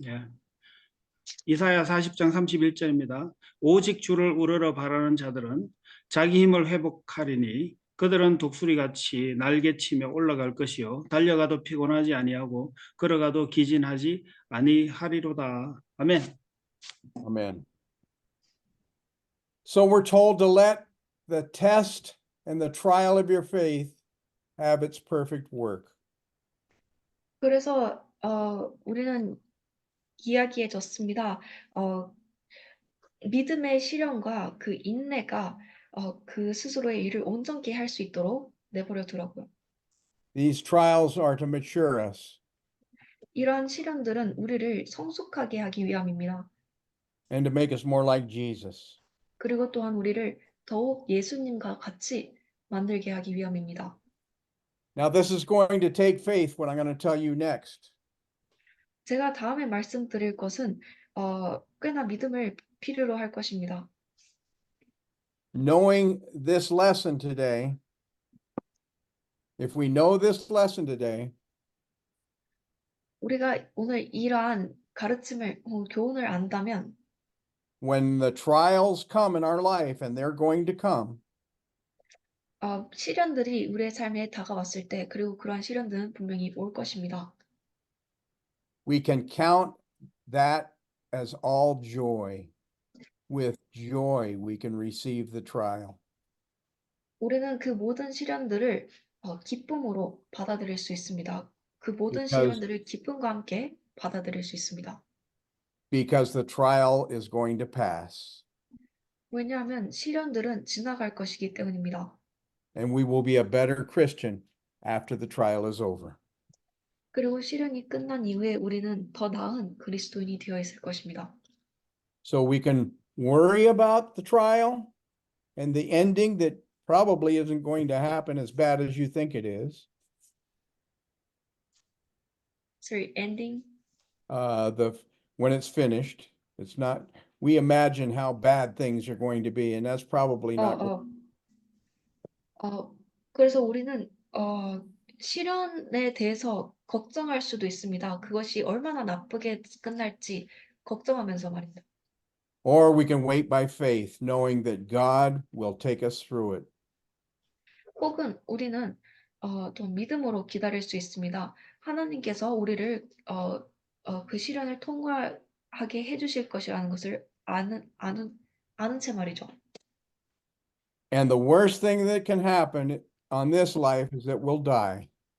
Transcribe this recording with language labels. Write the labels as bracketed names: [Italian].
[Korean] 예. 이사야 40장 31절입니다. 오직 주를 우러러 바라는 자들은 자기 힘을 회복하리니 그들은 독수리같이 날개치며 올라갈 것이요 달려가도 피곤하지 아니하고 걸어가도 기진하지 아니하리로다. 아멘. [English] Amen. So we're told to let the test and the trial of your faith have its perfect work. [Korean] 그래서 우리는 이야기해줬습니다. 믿음의 시련과 그 인내가 그 스스로의 일을 온전히 할 수 있도록 내버려 두라고요. [English] These trials are to mature us [Korean] 이러한 시련들은 우리를 성숙하게 하기 위함입니다. [English] and to make us more like Jesus. [Korean] 그리고 또한 우리를 더욱 예수님과 같이 만들게 하기 위함입니다. [English] Now, this is going to take faith, what I'm going to tell you next. [Korean] 제가 다음에 말씀드릴 것은 꽤나 믿음을 필요로 할 것입니다. [English] Knowing this lesson today, if we know this lesson today, [Korean] 우리가 오늘 이러한 가르침을 교훈을 안다면 [English] when the trials come in our life, and they're going to come, [Korean] 시련들이 우리의 삶에 다가왔을 때, 그리고 그러한 시련들은 분명히 올 것입니다. [English] we can count that as all joy. With joy, we can receive the trial. [Korean] 우리는 그 모든 시련들을 기쁨으로 받아들일 수 있습니다. 그 모든 [English] Because- [Korean] 시련들을 기쁨과 함께 받아들일 수 있습니다. [English] Because the trial is going to pass, [Korean] 왜냐하면 시련들은 지나갈 것이기 때문입니다. [English] and we will be a better Christian after the trial is over. [Korean] 그리고 시련이 끝난 이후에 우리는 더 나은 그리스도인이 되어 있을 것입니다. [English] So we can worry about the trial and the ending that probably isn't going to happen as bad as you think it is. Sorry, ending. When it's finished, it's not, we imagine how bad things are going to be, and that's probably not. [Korean] 그래서 우리는 시련에 대해서 걱정할 수도 있습니다. 그것이 얼마나 나쁘게 끝날지 걱정하면서 말입니다. [English] Or we can wait by faith, knowing that God will take us through it. [Korean] 혹은 우리는 좀 믿음으로 기다릴 수 있습니다. 하나님께서 우리를 그 시련을 통과하게 해주실 것이라는 것을 아는 채 말이죠. [English] And the worst thing that can happen on this life is that we'll die.